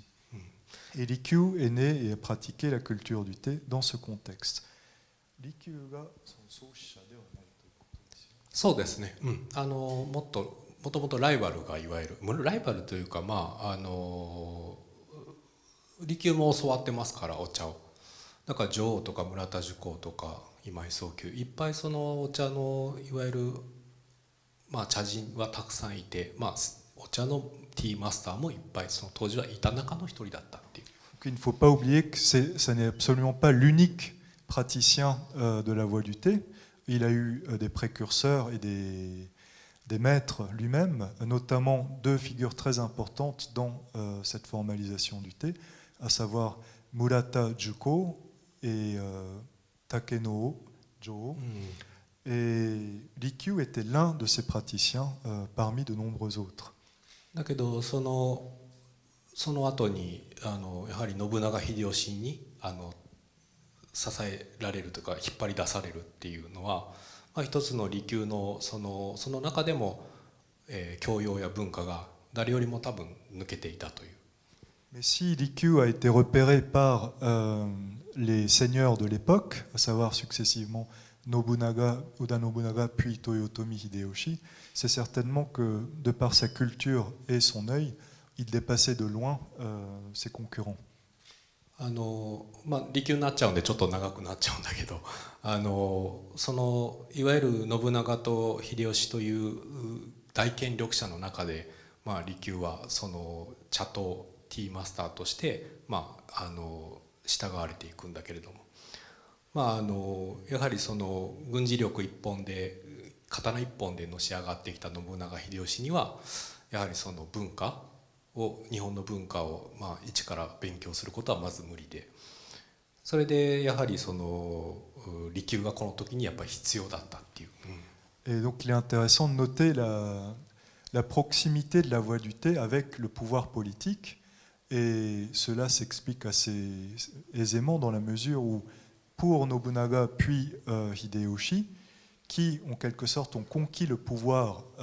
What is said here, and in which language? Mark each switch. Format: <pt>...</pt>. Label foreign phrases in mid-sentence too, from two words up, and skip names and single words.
<fr>Et Rikyū est né et a pratiqué la culture du thé dans ce contexte.</fr> <ja>そうですね、もともとライバルがいわゆるライバルというか、利休も教わってますから、お茶を。だから女王とか村田寿光とか今井宗久、いっぱいそのお茶のいわゆる、茶人はたくさんいて、お茶のティーマスターもいっぱいその当時はいた中の一人だったっていう。</ja> <fr>Il ne faut pas oublier que ça n'est absolument pas l'unique praticien de la voie du thé. Il a eu des précurseurs et des maîtres lui-même, notamment deux figures très importantes dans cette formalisation du thé, à savoir Murata Juko et Takenoo Joo. Et Rikyū était l'un de ces praticiens parmi de nombreux autres.</fr> <ja>だけどその後にやはり信長秀吉に支えられるというか引っ張り出されるっていうのは、一つの利休のその中でも、教養や文化が誰よりも多分抜けていたという。</ja> <fr>Mais si Rikyū a été repéré par les seigneurs de l'époque, à savoir successivement Nobunaga, Oda Nobunaga puis Toyotomi Hideyoshi, c'est certainement que de par sa culture et son œil, il dépassait de loin ses concurrents.</fr> <ja>利休になっちゃうんでちょっと長くなっちゃうんだけど、いわゆる信長と秀吉という大権力者の中で、利休はその茶とティーマスターとして、従われていくんだけれども、やはりその軍事力一本で刀一本でのし上がってきた信長秀吉にはやはりその文化を、日本の文化を一から勉強することはまず無理で、それでやはりその利休がこの時にやっぱり必要だったっていう。</ja> <fr>Et donc il est intéressant de noter la proximité de la voie du thé avec le pouvoir politique, et cela s'explique assez aisément dans la mesure où pour Nobunaga puis Hideyoshi, qui en quelque sorte ont conquis le pouvoir</fr>